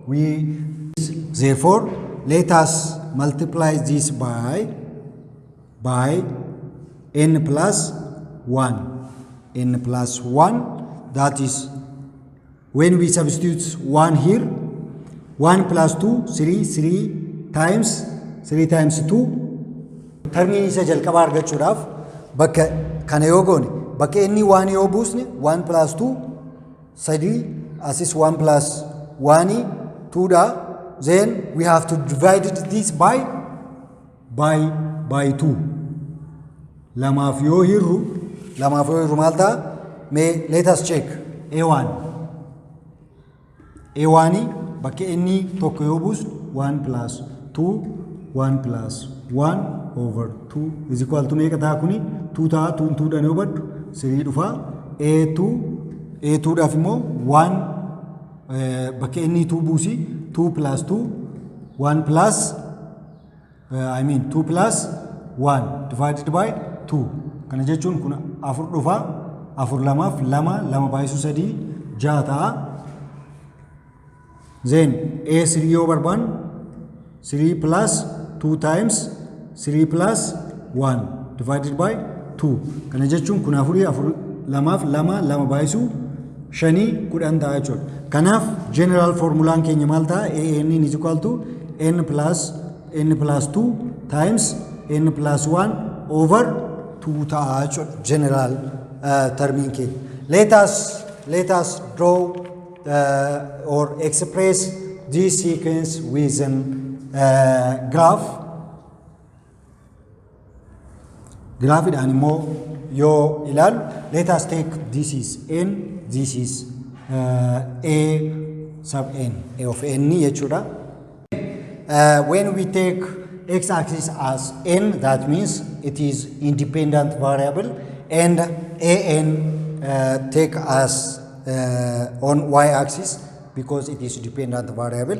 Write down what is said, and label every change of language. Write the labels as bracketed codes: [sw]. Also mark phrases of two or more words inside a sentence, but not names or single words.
[en] Therefore, let us multiply this by N plus 1. N plus 1, that is, when we substitute 1 here, 1 plus 2, 3 times 2. [om] Termiin isa jalqabaa argachuudhaaf bakka kana yoo goone, bakka inni 1 yoo buusne 1 plus 2 3, asis 1 plus 1 2 da. [en] Then we have to divide this by 2. [om] Lamaaf yoo hirru maal ta'a? [en] Let us check. [om] A1 bakka inni tokko yoo buusnu 1 plus 2 1 over 2 [en] is equal to [om] meeqa ta'a kuni? 2 ta'a. 2 dhaan yoo baddu 3 dhufa. A2 dhaaf immoo 1 bakka inni 2 buusi 2 plus 2 1 plus 2 plus 1 [en] divided by [om] 2. Kana jechuun kun 4 dhufa. 4 lamaaf 2 baay'isu 3 6 ta'a. Then A3 yoo barbaannu 3 plus 2 times 3 plus 1 [en] divided by [om] 2. Kana jechuun kun 4 lamaaf 2 baay'isu 5 10 ta'a jechuudha. Kanaaf general formulaan keenya maal ta'a? [en] AN is equal to N plus 2 times N plus 1 over 2 [om] ta'a jechuudha. General termiin keenya. [en] Let us draw or express this sequence with an graph. [om] Graphidhaan immoo yoo ilaalu, [en] let us take this is N, this is A sub N, A of N jechuudha. When we take x-axis as N, that means it is independent variable, and AN take as on y-axis because it is dependent variable.